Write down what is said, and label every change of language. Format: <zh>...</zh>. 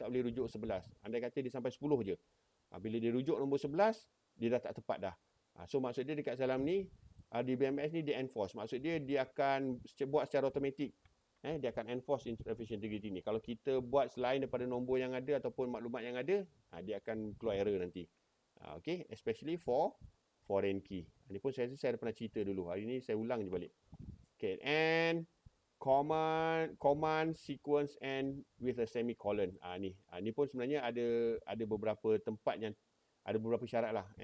<ms>Dia tak boleh rujuk 11. Andai kata dia sampai 10 je. Bila dia rujuk nombor 11, dia dah tak tepat dah. So maksud dia dekat dalam ni, RDBMS ni dia enforce. Maksud dia akan buat secara automatik. Dia akan enforce referential integrity ni. Kalau kita buat selain daripada nombor yang ada ataupun maklumat yang ada, dia akan keluar error nanti.</ms> <en>Okay, especially for foreign key.</en> <ms>Ini pun saya ada pernah cerita dulu. Hari ni saya ulang je balik.</ms> <en>Okay, and command sequence and with a semicolon.</en> <ms>Ni pun sebenarnya ada beberapa tempat yang ada beberapa syarat lah.</ms>